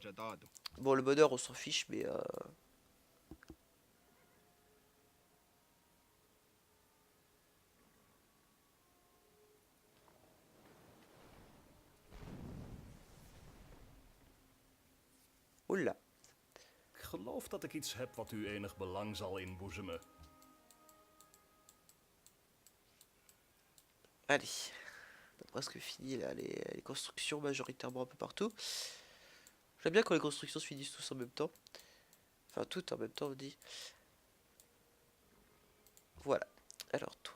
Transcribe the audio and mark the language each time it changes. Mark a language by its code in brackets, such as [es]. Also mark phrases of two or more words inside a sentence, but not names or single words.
[fr] Bon le bonheur on s'en fiche, mais... Oula. [nl] Ik geloof dat ik iets heb wat u enig belang zal inboezemen. [fr] Allez. On a presque fini là, les constructions majoritairement un peu partout. J'aime bien quand les constructions se finissent tous en même temps. Enfin, toutes en même temps, on dit. Voilà. Alors, toi.